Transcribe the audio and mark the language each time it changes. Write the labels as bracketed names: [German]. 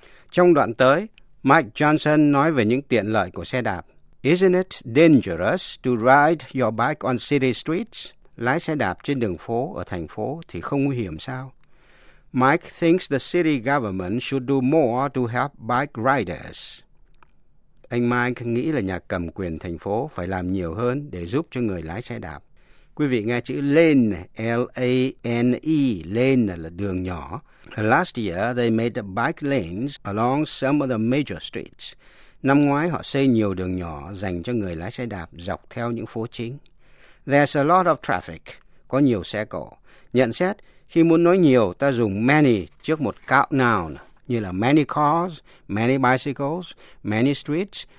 [Vietnamese] Trong đoạn tới, Mike Johnson nói về những tiện lợi của xe đạp. [English] Isn't it dangerous to ride your bike on city streets? [Vietnamese] Lái xe đạp trên đường phố ở thành phố thì không nguy hiểm sao? [English] Mike thinks the city government should do more to help bike riders. [Vietnamese] Anh Mike nghĩ là nhà cầm quyền thành phố phải làm nhiều hơn để giúp cho người lái xe đạp. Quý vị nghe chữ lane, L-A-N-E, lane là đường nhỏ. [English] Last year, they made bike lanes along some of the major streets. [Vietnamese] Năm ngoái, họ xây nhiều đường nhỏ dành cho người lái xe đạp dọc theo những phố chính. [English] There's a lot of traffic. [Vietnamese] Có nhiều xe cộ. Nhận xét, khi muốn nói nhiều, ta dùng many trước một count noun, như là many cars, many bicycles, many streets.